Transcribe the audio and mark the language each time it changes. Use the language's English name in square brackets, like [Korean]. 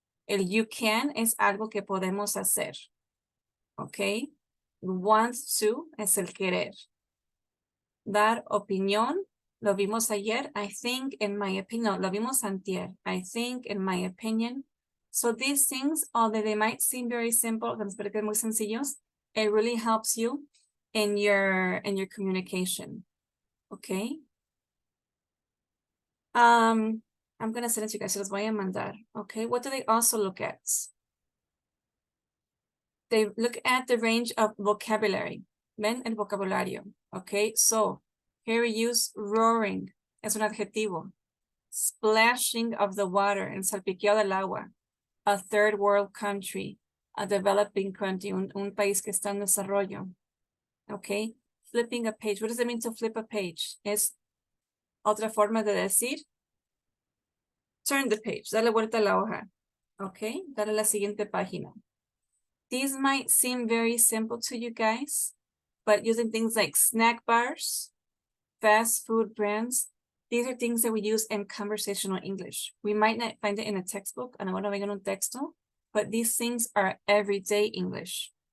[Spanish] El you can es algo que podemos hacer. Okay. Want to es el querer. Dar opinión, lo vimos ayer. [English] I think, in my opinion, [Spanish] lo vimos antier. [English] I think, in my opinion. So these things, although they might seem very simple, [Spanish] muy sencillos, [English] it really helps you in your communication. Okay. I'm gonna send it to you guys. [Spanish] Se los voy a mandar. [English] Okay. What do they also look at? They look at the range of vocabulary. [Spanish] Ven el vocabulario. Okay. [English] So here we use roaring. [Spanish] Es un adjetivo. [English] Splashing of the water. [Spanish] En salpiqueo del agua. [English] A third world country. A developing country. [Spanish] Un país que está en desarrollo. [English] Okay. Flipping a page. What does it mean to flip a page? [Spanish] Es otra forma de decir [English] turn the page, [Spanish] dale vuelta a la hoja. Okay, dale a la siguiente página. [English] These might seem very simple to you guys, but using things like snack bars, fast food brands, these are things that we use in conversational English. We might not find it in a textbook, and [Spanish] ahora vengo en un texto, [English] but these things are everyday English.